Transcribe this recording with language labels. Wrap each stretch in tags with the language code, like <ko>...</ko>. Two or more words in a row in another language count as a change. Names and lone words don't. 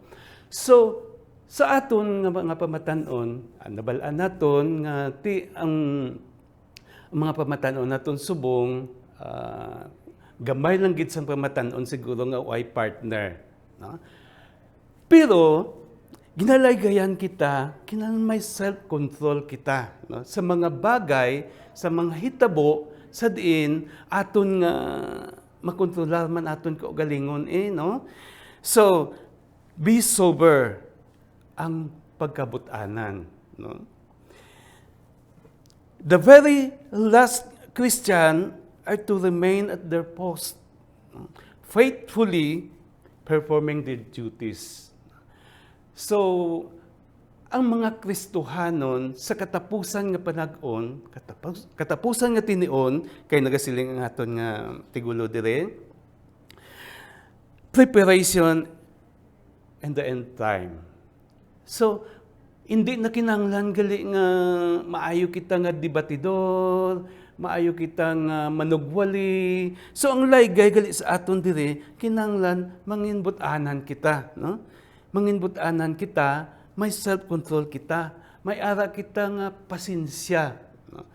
<hil>So, sa aton nga mga pamatanon, nabalaan naton nga ang mga pamatanon naton subong gamay lang gid sang pamatanon siguro nga way partner, no? Pero ginalaygayan kita, kinahanglan may self-control kita, no? Sa mga bagay, sa mga hitabo, sa diin aton nga makontrolar man aton kaugalingon no? So,</hil> <en>be sober</en> <hil>ang pagkabut-anan, no?</hil> <en>The very last Christian are to remain at their post, faithfully performing their duties.</en> <hil>So, ang mga Kristohanon sa katapusan nga panag-on, katapusan nga tinion, kay nagasiling ang aton nga tigulo dire,</hil> <en>preparation and the end time.</en> <hil>So, hindi na kinahanglan gali nga maayo kita nga debatidor, maayo kita nga manugwali. So ang laygay gali sa aton dire, kinahanglan manginbut-anan kita, no? Manginbut-anan kita, may self-control kita, may ara kita nga pasensya, no?</hil>